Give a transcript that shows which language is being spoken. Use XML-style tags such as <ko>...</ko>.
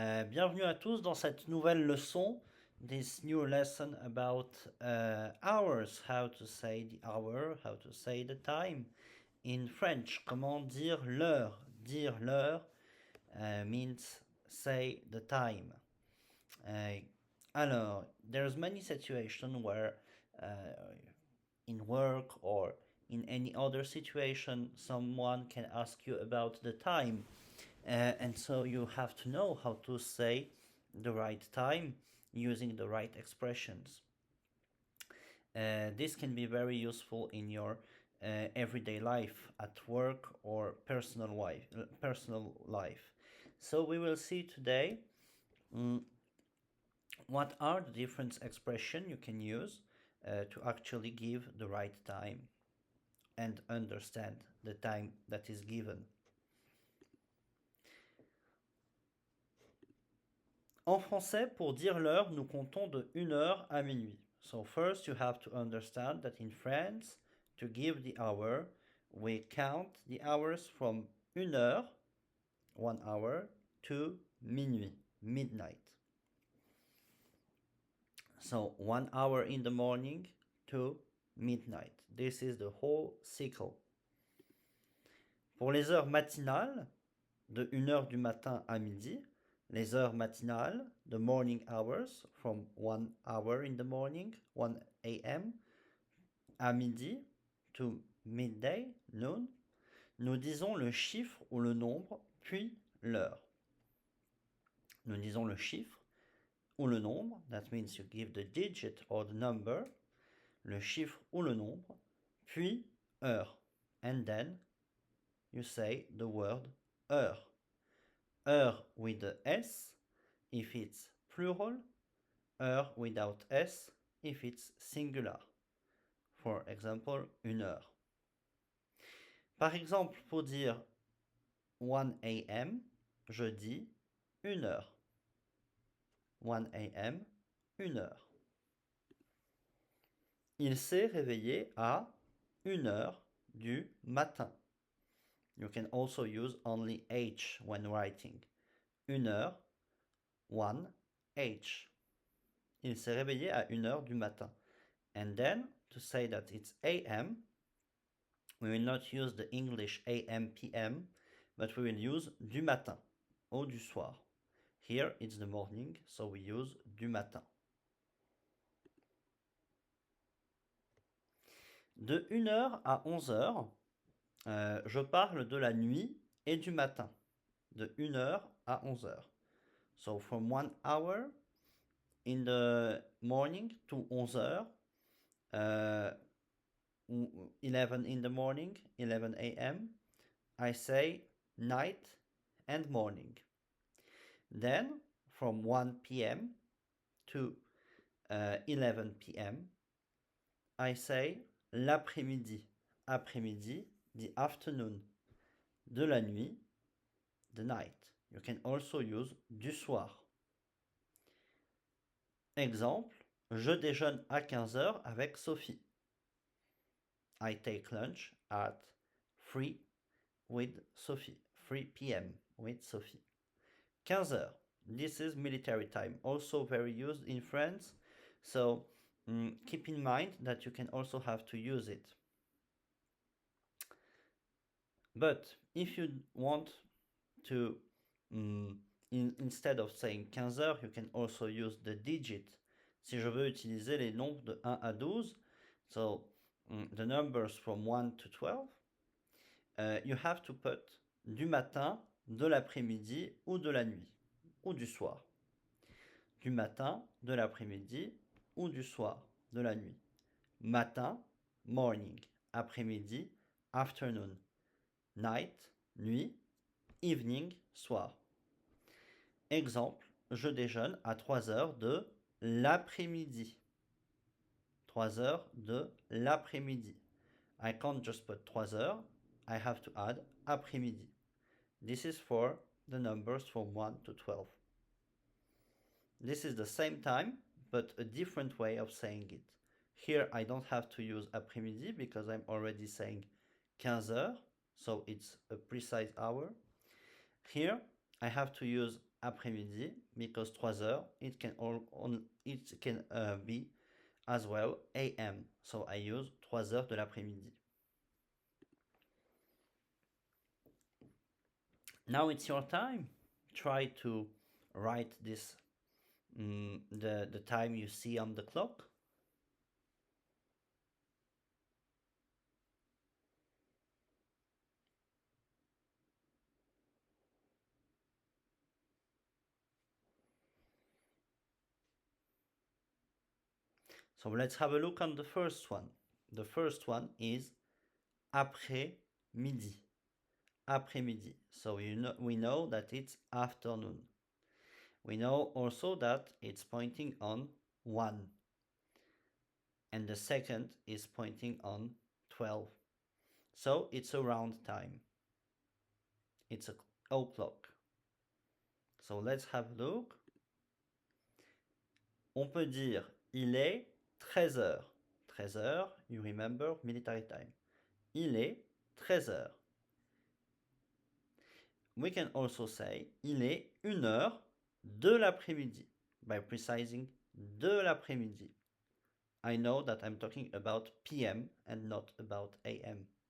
<fr>Bienvenue à tous dans cette nouvelle leçon.</fr> <en>This new lesson about hours. How to say the hour, how to say the time in French.</en> <fr>Comment dire l'heure. Dire l'heure</fr> <en>means say the time. Alors, there's many situations where in work or in any other situation someone can ask you about the time, and so you have to know how to say the right time using the right expressions. This can be very useful in your everyday life at work or personal life. So we will see today mm, what are the different expressions you can use to actually give the right time and understand the time that is given.</en> <fr>En français, pour dire l'heure, nous comptons de 1 heure à minuit.</fr> <en>So first you have to understand that in France, to give the hour, we count the hours from 1 heure, 1 hour, to minuit, midnight. So 1 hour in the morning to midnight. This is the whole cycle.</en> <fr>Pour les heures matinales, de 1 heure du matin à midi, les heures matinales,</fr> <en>the morning hours, from 1 hour in the morning, 1 a.m.,</en> <fr>à midi,</fr> <en>to midday, noon,</en> <fr>nous disons le chiffre ou le nombre, puis l'heure. Nous disons le chiffre ou le nombre,</fr> <en>that means you give the digit or the number,</en> <fr>le chiffre ou le nombre, puis heure.</fr> <en>And then you say the word heure. Heure with the S if it's plural, heure without S if it's singular. For example, 1 heure.</en> <fr>Par exemple, pour dire 1 a.m., je dis 1 heure. 1 a.m., 1 heure. Il s'est réveillé à 1 heure du matin.</fr> <en>You can also use only H when writing.</en> <fr>1 heure, 1 H. Il s'est réveillé à 1 heure du matin.</fr> <en>And then, to say that it's AM, we will not use the English AM, PM, but we will use</en> <fr>du matin, ou du soir.</fr> <en>Here it's the morning, so we use du matin.</en> <fr>De 1 heure à 11 heures, je parle de la nuit et du matin. De 1 heure à 11 heures.</fr> <en>So from 1 hour in the morning to</en> <fr>11 heures,</fr> <en>11 in the morning, 11 a.m., I say night and morning. Then from 1 p.m. to 11 p.m., I say l'après-midi. Après-midi, the afternoon. De la nuit, the night. You can also use du soir.</en> <fr>Exemple, je déjeune à 15 heures avec Sophie.</fr> <en>I take lunch at 3 with Sophie. 3 p.m. with Sophie. 15 heures. This is military time, also very used in France. So keep in mind that you can also have to use it. But if you want to, instead of saying 15 heures, you can also use the digit.</en> <fr>Si je veux utiliser les nombres de 1 à 12,</fr> <en>so the numbers from 1 to 12, you have to put</en> <fr>du matin, de l'après-midi ou de la nuit, ou du soir. Du matin, de l'après-midi ou du soir, de la nuit. Matin, morning. Après-midi, afternoon.</fr> <en>Night, nuit. Evening, soir.</en> <fr>Exemple, je déjeune à 3 heures de l'après-midi. 3 heures de l'après-midi.</fr> <en>I can't just put 3 heures, I have to add après-midi. This is for the numbers from 1 to 12. This is the same time, but a different way of saying it. Here I don't have to use après-midi because I'm already saying 15 heures. so it's a precise hour. Here, I have to use après-midi because 3 heures, it can be as well AM. So I use 3 heures de l'après-midi. Now it's your time. Try to write this, the time you see on the clock. So let's have a look on the first one. The first one is après-midi. Après-midi. So we know that it's afternoon. We know also that it's pointing on 1. And the second is pointing on 12. So it's around time. It's o'clock. So let's have a look.</en> <fr>On peut dire il est 13 heures. 13 heures,</fr> <en>you remember military time.</en> <fr>Il est 13 heures.</fr> <en>We can also say</en> <fr>il est 1 heure de l'après-midi</fr> <en>by precising</en> <fr>de l'après-midi.</fr> <en>I know that I'm talking about PM and not about AM.</en>